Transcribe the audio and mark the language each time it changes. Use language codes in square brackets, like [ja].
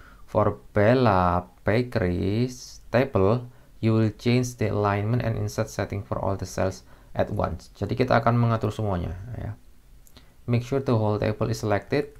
[en] For Bella Bakery's table, you will change the alignment and insert setting for all the cells at once. [id] Jadi kita akan mengatur semuanya ya. [en] Make sure the whole table is selected.